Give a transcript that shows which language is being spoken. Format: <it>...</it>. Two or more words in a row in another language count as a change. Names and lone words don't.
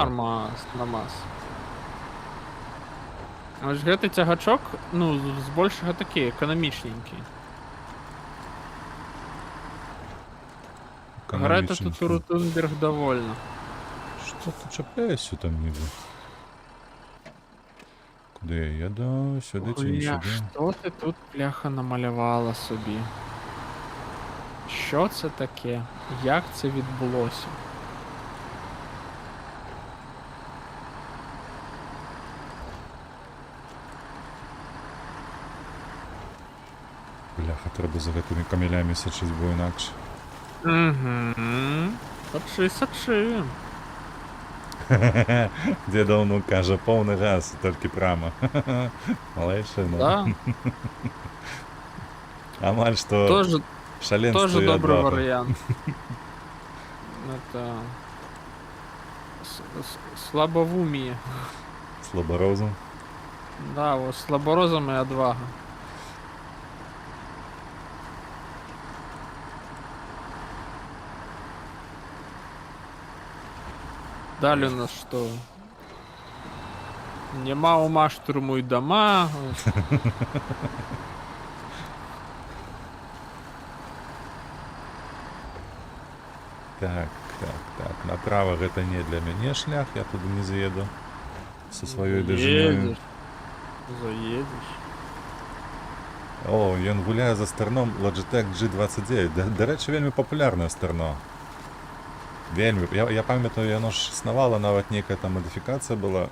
<be>Нормас. Ось гэты цягачок, ну, збольшага такі, эканамічненькі. Грэта тут у Рутенберг довольна. Што ты чапляешся там ніби?</be> <uk>Куди я еду? Сюди чи не сюди? Що ти тут, бляха, намалювала собі? Що це таке? Як це відбулося?</uk> <be>Бляха, треба за гэтымі камелями сачыць, бо інакш. Сачы. Дзеда ўнук кажа, поўны газ, толькі прама. Малайшы, ну. Да. Амаль што шаленство</be> <ru>тоже</ru> <be>і</be> <ru>добрый</ru> <be>адвага.</be> <ru>вариант. Это... Слабовумие. Слаборозум. Да, вот слаборозум и отвага. Далее у нас что? Нема ума, штурмуй дома.</ru> <be>Так. Направо гэта не для мяне шлях, я туды не заеду. Со сваёй дажынёю. Заедешь. О, ён гуляе за старном Logitech G29. Дарэчы, вельмі папулярнае старно. Вельмі. Я памятаю, яно ж існавала, нават нейкая там мадыфікацыя была.</be>